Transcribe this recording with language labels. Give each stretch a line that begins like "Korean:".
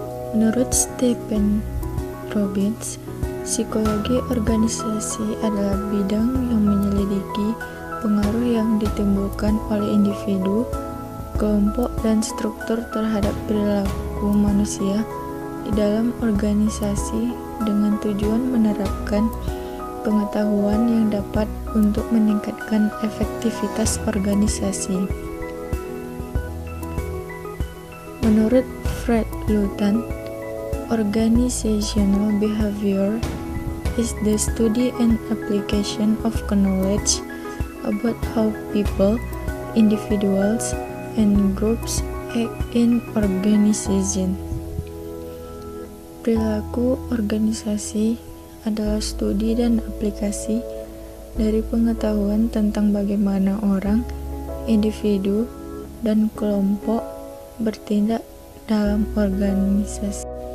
Indonesian: Menurut Stephen Robbins, psikologi organisasi adalah bidang yang menyelidiki pengaruh yang ditimbulkan oleh individu, kelompok, dan struktur terhadap perilaku manusia di dalam organisasi dengan tujuan menerapkan pengetahuan yang dapat untuk meningkatkan efektivitas organisasi.
English: Menurut Fred Luton, organizational behavior is the study and application of knowledge about how people, individuals, and groups act in organization.
Indonesian: Perilaku organisasi adalah studi dan aplikasi dari pengetahuan tentang bagaimana orang, individu, dan kelompok bertindak dalam organisasi.